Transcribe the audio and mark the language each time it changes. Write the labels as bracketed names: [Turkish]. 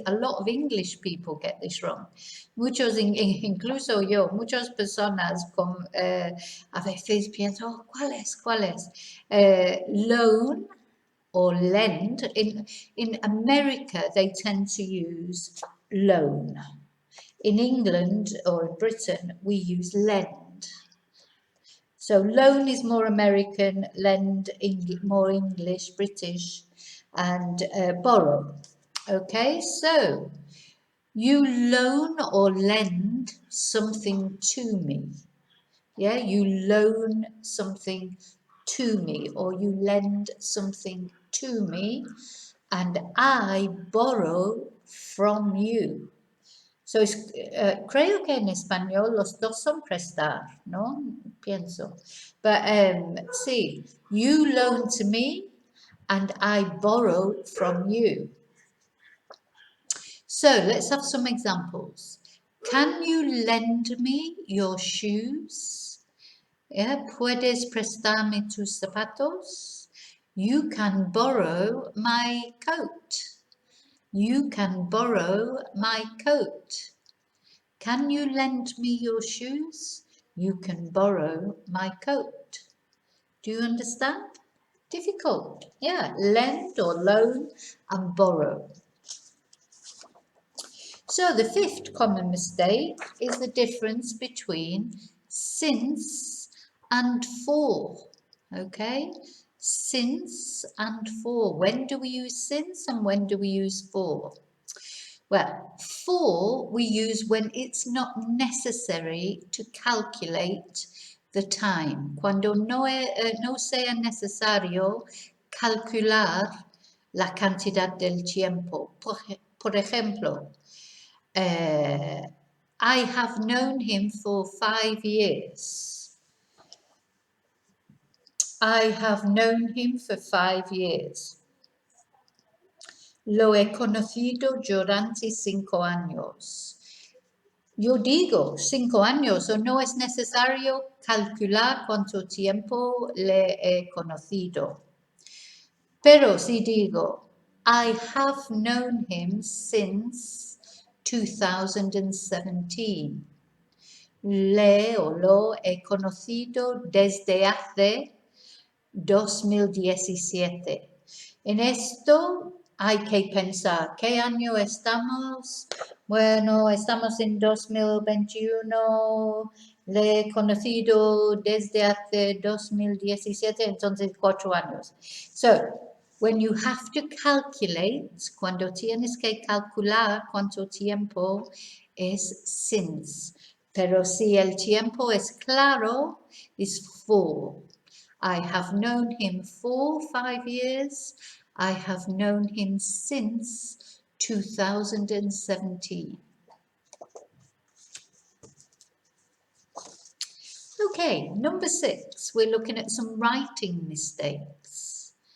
[English] A lot of English people get this wrong. [Spanish] Muchos, incluso yo, muchas personas a veces pienso, oh, ¿cuál es? [English] Loan or lend. In America, they tend to use loan. In England or Britain, we use lend. So loan is more American, lend more English, British, and borrow. Okay, so you loan or lend something to me. Yeah, you loan something to me, or you lend something to me, and I borrow from you. [Spanish] So creo que en español los dos son prestar, ¿no? Pienso. [English] But sí, you loan to me and I borrow from you. So let's have some examples. Can you lend me your shoes? [Spanish] Yeah, ¿puedes prestarme tus zapatos? [English] You can borrow my coat. You can borrow my coat. Can you lend me your shoes? You can borrow my coat. Do you understand? Difficult. Yeah, lend or loan and borrow. So the 5th common mistake is the difference between since and for. Okay? Since and for. When do we use since and when do we use for? Well, for we use when it's not necessary to calculate the time. [Spanish] Cuando no sea necesario calcular la cantidad del tiempo. Por ejemplo, [English] I have known him for 5 years. I have known him for 5 years. [Spanish] Lo he conocido durante 5 años. Yo digo 5 años, o no es necesario calcular cuánto tiempo le he conocido. Pero si digo, [English] I have known him since 2017. [Spanish] Le o lo he conocido desde hace 2017. En esto hay que pensar, ¿qué año estamos? Bueno, estamos en 2021, le he conocido desde hace 2017, entonces 4 años. [English] So, when you have to calculate, [Spanish] cuando tienes que calcular cuánto tiempo es since. Pero si el tiempo es claro, es for. [English] I have known him for 5 years. I have known him since 2017. Okay, number 6, we're looking at some writing mistakes.